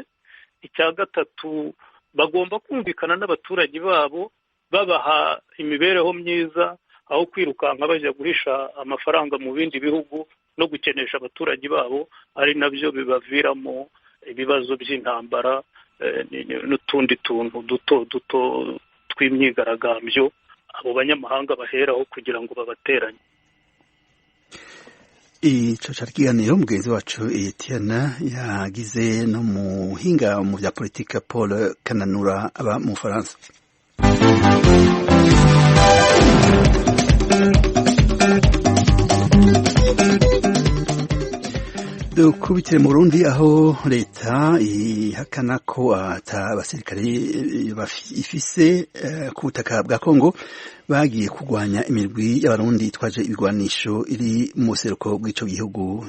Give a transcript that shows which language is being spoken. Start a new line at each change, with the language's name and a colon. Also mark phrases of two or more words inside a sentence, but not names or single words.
Kinyarwanda: Icya gatatu, bagomba kumvikana n'abaturage babo babaha imibereho myiza, aho kwirukanka bajya guhisha amafaranga mu bindi bihugu no gukenesha abaturage babo, ari nabyo bibaviramo ibibazo by'intambara n'utundi tuntu duto duto tw'imyigaragambyo abo banyamahanga baheraho kugira ngo babateranye.
Rundi: Ico cari kiganiro mugenzi wacu Etienne yagize no muhinga mu vya politika Paul Kananura aba mu Faransa. Dukubitire mu Burundi aho leta ihakana ko abasirikare ifise ku butaka bwa Kongo bagiye kurwanya imirwi y'abarundi twaje ibigwanisho iri mu seruko bw'ico gihugu.